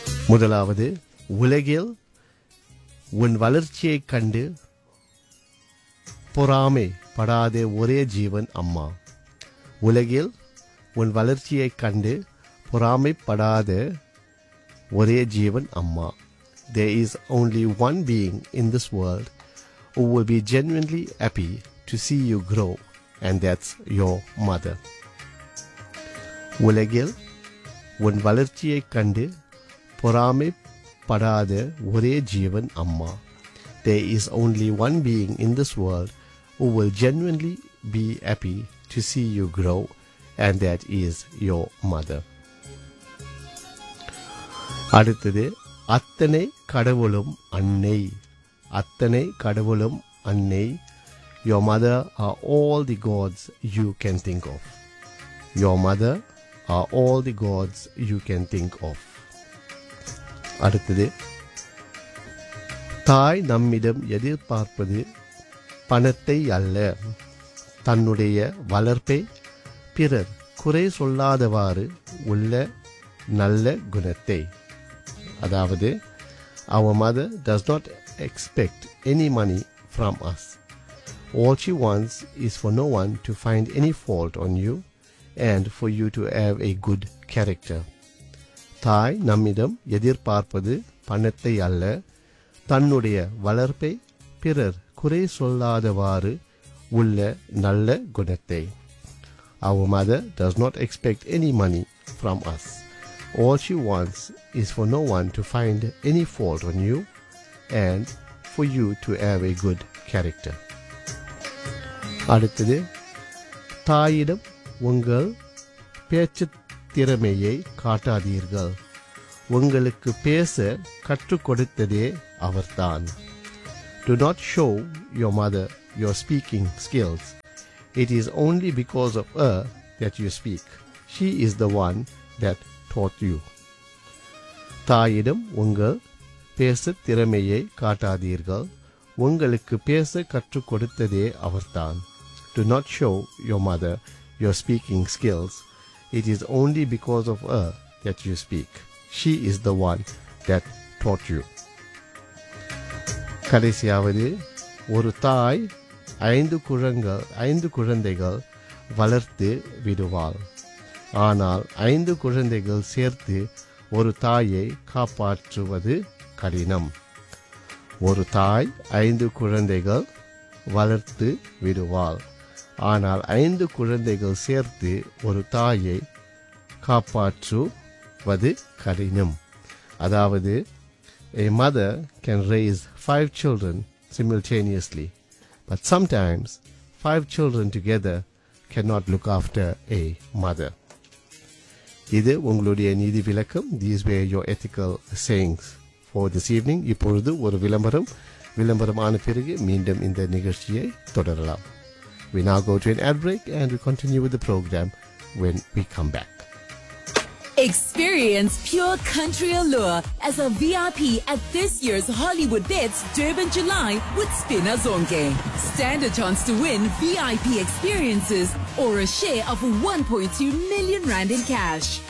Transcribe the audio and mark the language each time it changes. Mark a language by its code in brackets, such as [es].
[ta] முதலாவது, உலகில் உன் வளர்ச்சியை கண்டு பொறாமை படாத ஒரே ஜீவன் அம்மா. உலகில் உன் வளர்ச்சியை கண்டு பொறாமைப்படாத ஒரே ஜீவன் அம்மா. [en] There is only one being in this world who will be genuinely happy to see you grow, and that's your mother. [ta] உலகில் உன் வளர்ச்சியை கண்டு பொறாமைப்படாத ஒரே ஜீவன் அம்மா. [en] There is only one being in this world who will genuinely be happy to see you grow, and that is your mother. [ta] அடுத்தது, அத்தனை கடவுளும் அன்னை. அத்தனை கடவுளும் அன்னை. [en] Your mother are all the gods you can think of. Your mother are all the gods you can think of. [ta] அடுத்தது, தாய் நம்மிடம் எதிர்பார்ப்பது பணத்தை அல்ல, தன்னுடைய வளர்ப்பை. பிறர் குறை சொல்லாதவாறு உள்ள நல்ல குணத்தை. அதாவது, [en] our mother does not expect any money from us. All she wants is for no one to find any fault on you and for you to have a good character. [ta] தாய் நம்மிடம் எதிர்பார்ப்பது பணத்தை அல்ல, தன்னுடைய வளர்ப்பை. பிறர் குறை சொல்லாதவாறு உள்ள நல்ல குணத்தை. [en] Our mother does not expect any money from us. All she wants is for no one to find any fault on you and for you to have a good character. [ta] அடுத்தது, தாயிடம் உங்கள் பேச்சு திறமையை காட்டாதீர்கள், உங்களுக்கு பேச கற்றுக் கொடுத்ததே அவர்தான். [en] Do not show your mother your speaking skills. It is only because of her that you speak. She is the one that taught you. [ta] தாயிடம் உங்கள் பேச திறமையை காட்டாதீர்கள், உங்களுக்கு பேச கற்றுக் கொடுத்ததே அவர்தான். [en] Do not show your mother your speaking skills. It is only because of her that you speak. She is the one that taught you. [ta] கடைசியாவது, ஒரு தாய் ஐந்து குழந்தைகள் வளர்த்து விடுவாள், ஆனால் ஐந்து குழந்தைகள் சேர்த்து ஒரு தாயை காப்பாற்றுவது கடினம். ஒரு தாய் ஐந்து குழந்தைகள் வளர்த்து விடுவாள், ஆனால் ஐந்து குழந்தைகள் சேர்த்து ஒரு தாயை காப்பாற்றுவது கடினம். அதாவது, [en] a mother can raise 5 children simultaneously, but sometimes 5 children together cannot look after a mother. [ta] இது உங்களுடைய நீதி விளக்கம். [en] These were your ethical sayings for this evening. [ta] இப்பொழுது ஒரு விளம்பரம். விளம்பரம் ஆன பிறகு மீண்டும் இந்த நிகழ்ச்சியை தொடரலாம். [en] We now go to an ad break and we continue with the program when we come back. Experience pure country allure as a VIP at this year's Hollywood Bits Durban July with Spina Zonke. Stand a chance to win VIP experiences or a share of 1.2 million rand in cash.